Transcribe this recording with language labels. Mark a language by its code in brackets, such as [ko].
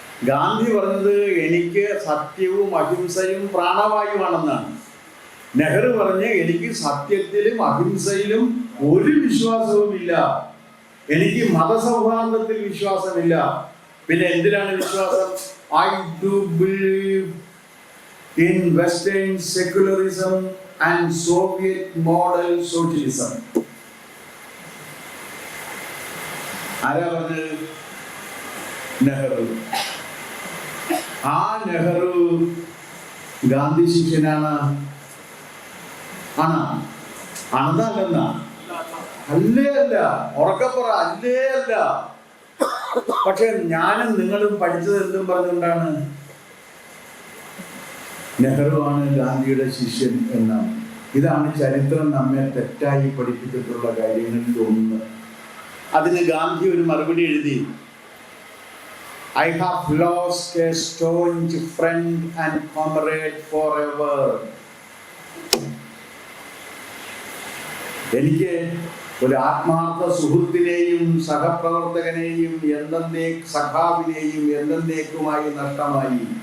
[ml] ഗാന്ധി പറഞ്ഞത് എനിക്ക് സത്യവും അഹിംസയും പ്രാണവായുവാണെന്നാണ്. നെഹ്റു പറഞ്ഞ് എനിക്ക് സത്യത്തിലും അഹിംസയിലും ഒരു വിശ്വാസവുമില്ല, എനിക്ക് മതസൗഹാർദ്ദത്തിൽ വിശ്വാസമില്ല. പിന്നെ എന്തിനാണ് വിശ്വാസം? [en] I do believe in Western secularism and Soviet model socialism. [ml] ആരാ പറഞ്ഞത്? നെഹ്റു. ആ നെഹ്റു ഗാന്ധി ശിഷ്യനാണ്. ആണോ? അന്നല്ല, അല്ലേ അല്ല, ഉറക്കപ്പുറ അല്ലേ അല്ല. പക്ഷെ ഞാനും നിങ്ങളും പഠിച്ചത് എന്തും പറഞ്ഞുകൊണ്ടാണ്? നെഹ്റു ആണ് ഗാന്ധിയുടെ ശിഷ്യൻ എന്നാണ്. ഇതാണ് ചരിത്രം നമ്മെ തെറ്റായി പഠിപ്പിച്ചിട്ടുള്ള കാര്യങ്ങളിൽ ഒന്ന്. അതിന് ഗാന്ധി ഒരു മറുപടി എഴുതി, [en] I have lost a staunch friend and comrade forever. [ml] എനിക്ക് ഒരു ആത്മാർത്ഥ സുഹൃത്തിനെയും സഹപ്രവർത്തകനെയും സഖാവിനെയും എന്നേക്കുമായി നഷ്ടമായി.